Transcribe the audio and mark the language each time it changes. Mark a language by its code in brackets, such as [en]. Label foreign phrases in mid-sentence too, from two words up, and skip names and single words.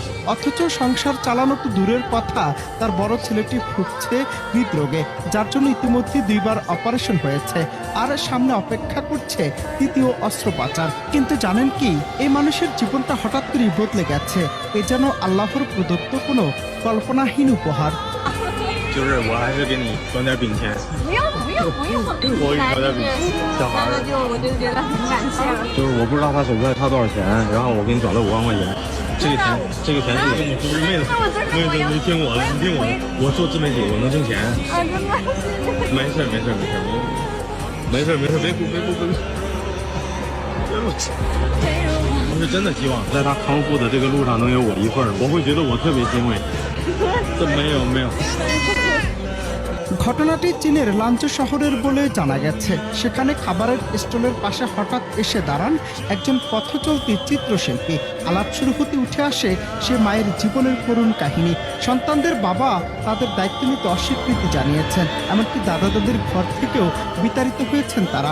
[bn] অথচ সংসার চালানো তো দূরের কথা, তার বড় ছেলেটি ভুগছে হৃদরোগে, যার জন্য ইতিমধ্যে 2বার অপারেশন হয়েছে আর সামনে অপেক্ষা করছে 3য় অস্ত্রোপচার। কিন্তু জানেন কি, এই মানুষের জীবনটা হঠাৎ করেই বদলে গেছে। এ যেন আল্লাহর প্রদত্ত কোনো কল্পনাহীন উপহার। [zh] 就是我还是给你转点饼钱。不用不用不用，我给你转点饼，小孩儿。我就觉得很感谢了。就是我不知道他手机差多少钱，然后我给你转了5万块钱。这个钱是你不是妹子，妹子你听我的，你听我的，我做自媒体我能挣钱。啊，真的是。没事没事没事没事没事，别哭别哭别哭。我是真的希望在他康复的这个路上能有我一份儿，我会觉得我特别欣慰。这没有没有。 [bn] ঘটনাটি চীনের লাঞ্চু শহরের বলে জানা গেছে। সেখানে খাবারের স্টলের পাশে হঠাৎ এসে দাঁড়ান একজন পথচলতি চিত্রশিল্পী। আলাপ শুরু হতে উঠে আসে সে মায়ের জীবনের করুণ কাহিনী। সন্তানদের বাবা তাদের দায়িত্ব নিতে অস্বীকৃতি জানিয়েছেন, এমনকি দাদা দাদির ঘর থেকেও বিতাড়িত হয়েছেন তারা।